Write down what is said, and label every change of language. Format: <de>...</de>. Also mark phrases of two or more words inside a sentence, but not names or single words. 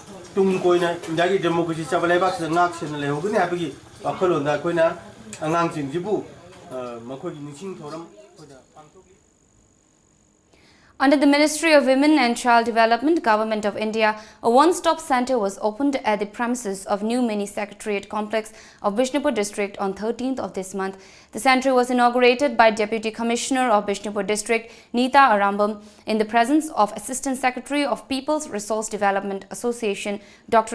<mni>tung koina indagi democracy chabale bak ngak sen le hogni apagi wakhalon da koina angang jing jibu makoi ningsing thoram koida pangtokli.</mni> <en>Under the Ministry of Women and Child Development, Government of India, a one-stop centre was opened at the premises of new mini secretariat complex of Bishnupur district on 13th of this month. The centre was inaugurated by Deputy Commissioner of Bishnupur district, Neeta Arambam, in the presence of Assistant Secretary of People's Resource Development Association, Dr.</en>